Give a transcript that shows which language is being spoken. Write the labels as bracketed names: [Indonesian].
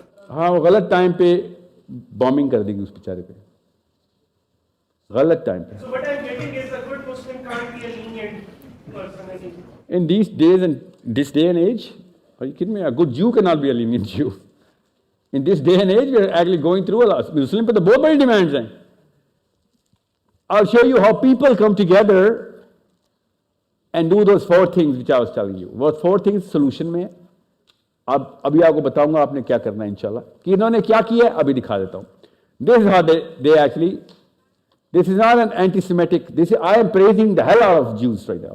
[Hindi] हाँ, वो गलत टाइम पे बॉम्बिंग कर देगी उस बेचारे पे, गलत टाइम पे. [English] So what I'm getting is a good Muslim can't be a lenient person. In these days and this day and age, are you kidding me? A good Jew cannot be a lenient Jew. In this day and age, we are actually going through a lot. [Hindi] Muslim पे तो बहुत बड़ी demands हैं. [English] I'll show you how people come together and do those 4 things which I was telling you. [Hindi] वो 4 things solution में है. अब अभी आपको बताऊंगा आपने क्या करना है इंशाल्लाह. कि इन्होंने क्या किया है अभी दिखा देता हूँ. [English] This is how they actually. This is not an anti-Semitic. I am praising the hell out of Jews right now.